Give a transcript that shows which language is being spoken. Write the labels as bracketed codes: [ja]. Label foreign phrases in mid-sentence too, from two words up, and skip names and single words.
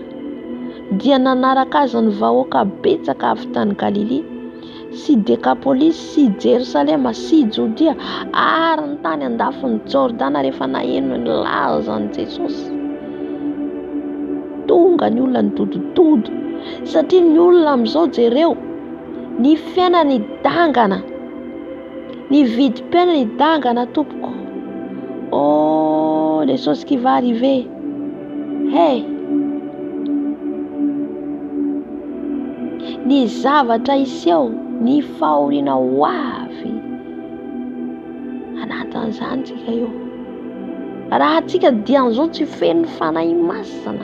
[mg] Dia nanaraka azy ny vahoaka betsaka avy tany Galilea, sy Dekapolisy, sy Jerosalema, sy Jodia, ary ny tany andafin'ny Jordana rehefa naheno ny lazan'i Jesosy. Tonga ny olona nidodododo, satria ny olona amin'izao jereo ny fiainany dangana. Ni vidim-piainana ny dangana tompoko. [fr] Oh, les choses qui va arriver. Hey! [mg] Ny zavatra iseho, ny fahoriana ho avy. Anatin'izany tsika io. Raha tsika dian'izao tsy feno fanahy masina.